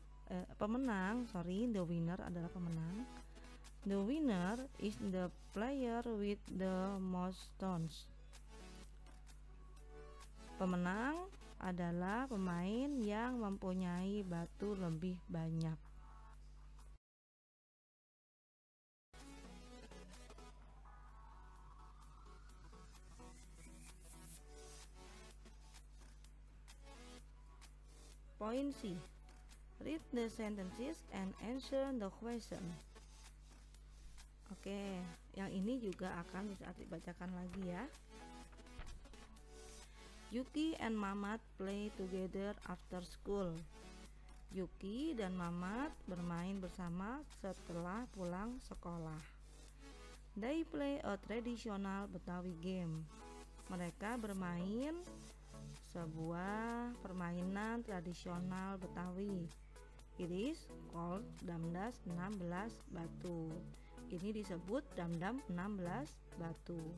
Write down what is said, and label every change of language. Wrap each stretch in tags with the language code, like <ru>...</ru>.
<en>The winner</en> <id>adalah pemenang.</id> <en>The winner is the player with the most stones.</en> <id>Pemenang adalah pemain yang mempunyai batu lebih banyak.</id> <en>Point C. Read the sentences and answer the question.</en> <id>Oke, yang ini juga akan bisa dibacakan lagi ya.</id> <en>Yuki and Mamat play together after school.</en> <id>Yuki dan Mamat bermain bersama setelah pulang sekolah.</id> <en>They play a traditional Betawi game.</en> <id>Mereka bermain sebuah permainan tradisional Betawi.</id> <en>It is called Damdas 16 Batu.</en> <id>Ini disebut damdam 16 batu.</id>